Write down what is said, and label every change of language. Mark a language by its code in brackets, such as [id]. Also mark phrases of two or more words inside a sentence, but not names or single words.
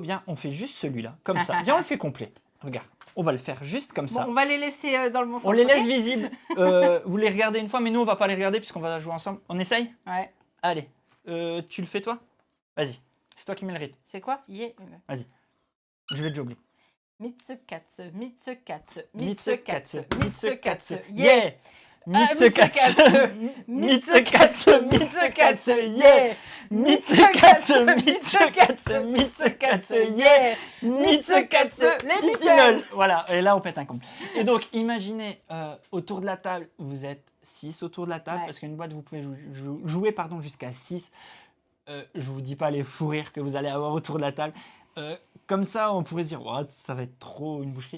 [fr] Viens, on fait juste celui-là, comme ça. Viens, on le fait complet. Regarde, on va le faire juste comme Bon, ça. on va les laisser dans le bon sens. On les ok laisse visibles. Vous les regardez une fois, mais nous, on va pas les regarder puisqu'on va jouer ensemble. On essaye? Ouais. Allez, tu le fais toi? Vas-y, c'est toi qui mets le rythme. C'est quoi? Yeah. Je vais déjà oublier. Mitsu-katsu, Mitsu-katsu, Mitsu-katsu, Mitsu-katsu, Mitsu-katsu, Mitsu-katsu, yeah. yeah! Mitsu-katsu, Mitsu-katsu, Mitsu-katsu, yeah! Mitsu-katsu, Mitsu-katsu, Mitsu-katsu, yeah! Mitsu-katsu, les petit people. lol. Voilà, et là on pète un câble. Et donc imaginez, autour de la table, vous êtes 6 autour de la table, Ouais. parce qu'une boîte vous pouvez jouer jusqu'à 6. Je vous dis pas les fous rires que vous allez avoir autour de la table. Comme ça, on pourrait se dire, oh, ça va être trop une boucherie.